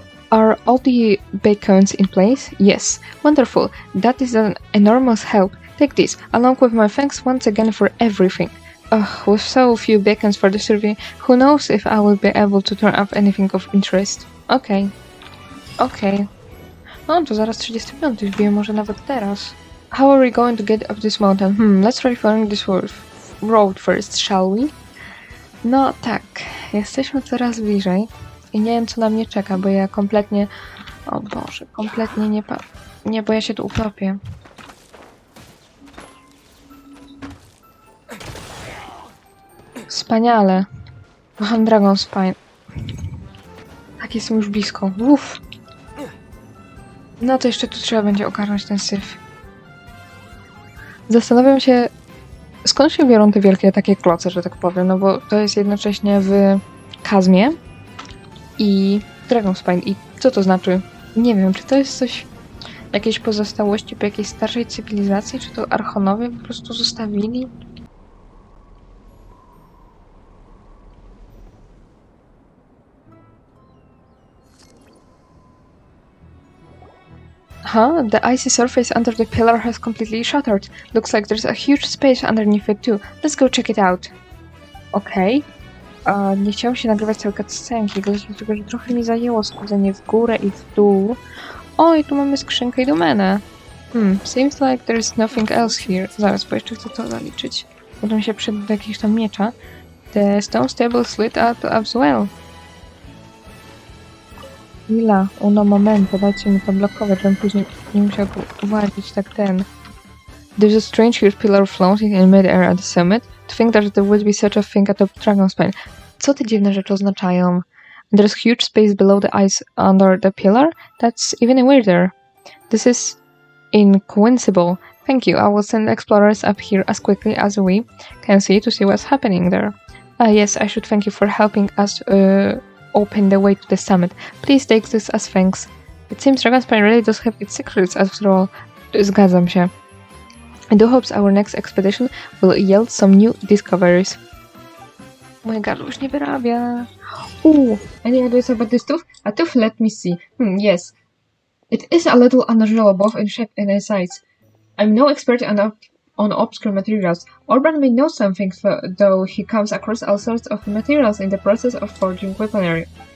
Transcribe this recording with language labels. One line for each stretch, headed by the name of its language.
English: Are all the beacons in place? Yes. Wonderful. That is an enormous help. Take this, along with my thanks once again for everything. With so few beacons for the survey, who knows if I will be able to turn up anything of interest.
Polish: Okej. No, to zaraz 35 wbiję, może nawet teraz.
English: How are we going to get up this mountain? Let's try following this road first, shall we?
Polish: No tak, jesteśmy coraz bliżej. I nie wiem, co na mnie czeka, bo ja kompletnie... O Boże, kompletnie nie, bo ja się tu utopię. Wspaniale. Kocham Dragon Spine. Tak, jestem już blisko. Uff. No to jeszcze tu trzeba będzie ogarnąć ten syf. Zastanawiam się, skąd się biorą te wielkie takie kloce, że tak powiem, no bo to jest jednocześnie w Kazmie i Dragon Spine. I co to znaczy? Nie wiem, czy to jest coś, jakieś pozostałości po jakiejś starszej cywilizacji, czy to Archonowie po prostu zostawili?
English: The icy surface under the pillar has completely shattered. Looks like there's a huge space underneath it too. Let's go check it out. Okej.
Polish: Nie chciałam się nagrywać całej cutscenki, dlatego że trochę mi zajęło schodzenie w górę i w dół. O, i tu mamy skrzynkę i domenę.
English: Seems like there's nothing else here.
Polish: Zaraz, bo jeszcze chcę to zaliczyć. Potem się przyda do jakiegoś tam miecza.
English: The stone stable slid up as well.
Polish: Chwila,
Italian: uno momento,
Polish: dajcie mi to blokować, żebym później nie musiał uwalić tak ten.
English: There's a strange huge pillar floating in mid-air at the summit. To think that there would be such a thing at the Dragon Spine.
Polish: Co te dziwne rzeczy oznaczają?
English: There's huge space below the ice under the pillar? That's even weirder. This is incoincidental. Thank you. I will send explorers up here as quickly as we can see to see what's happening there. Yes, I should thank you for helping us open the way to the summit. Please take this as thanks. It seems Dragon Spine really does have its secrets after all.
Polish: Zgadzam się.
English: I do hope our next expedition will yield some new discoveries.
Polish: Moje gardło już nie wyrabia.
English: Any ideas about this tooth? A tooth, let me see. Yes. It is a little unusual both in shape and in size. I'm no expert on obscure materials. Orban may know something, though he comes across all sorts of materials in the process of forging weaponry.